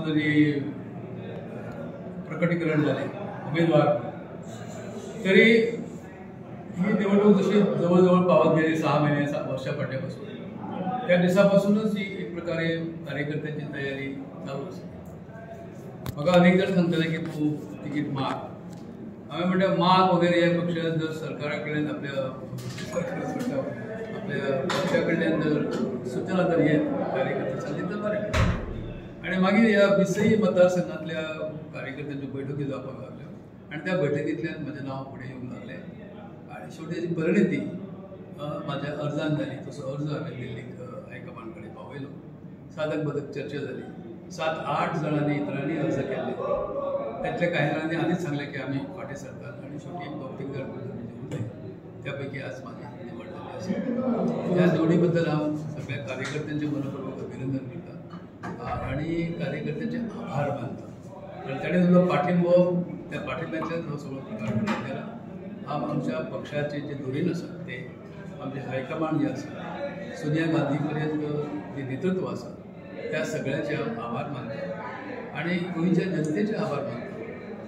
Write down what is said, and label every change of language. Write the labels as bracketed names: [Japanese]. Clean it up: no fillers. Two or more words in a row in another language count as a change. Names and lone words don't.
[Marathi] जरी प्रकटीकरण झाले उमेदवार, तरी ही निवडणूक जशी जवळजवळ पावत गेली 6 महिने 7 वर्षा फाटल्यापासून त्या दिसापासूनच ही एक प्रकारे कार्यकर्त्यांची तयारी चालू असते. [Konkani] म्हाका अनेक जण सांगतले की तू तिकीट माग. हांवें म्हणलें माग वगैरे हे पक्ष जर सरकारा कडल्यान आपल्या पक्षा कडल्यान जर सूचना जर येत कार्यकर्ते सांगली तर बरें. आणि मागीर ह्या 20 मतदारसंघातल्या कार्यकर्त्यांच्यो बैठकी जावपाक लागल्यो आणि त्या बैठकींतल्यान म्हजें नांव फुडें येवंक लागलें आणि शेवटी ताची परिणिती म्हाज्या अर्जान जाली. तसो अर्ज हांवें दिल्लीक हायकमांड कडेन पावयलो. साधक बदक चर्चा जाली. [Marathi] 7-8 जणांनी इतरांनी अर्ज केले. त्यातल्या काही जणांनी आधीच सांगले की आम्ही फाटे सरतात आणि शेवटी एक 2-3 जण उरले. त्यापैकी आज माझी निवड झाली असेल. [Konkani] ह्या निवडीबद्दल हांव सगळ्या कार्यकर्त्यांचे मनपूर्वक अभिनंदन करता आणि कार्यकर्त्यांचे आभार मानता. कारण ताणें दिल्लो पाठिंबो, त्या पाठिंब्यातल्यान हो सगळो प्रकार घडून गेला. हांव आमच्या पक्षाचे जे धोरण आसा ते आमचे हायकमांड जे आसा, सोनिया गांधी पर्यंत जे नेतृत्व आसा त्या सगळ्याचे हांव आभार मानता आणि गोंयच्या जनतेचे आभार मानता.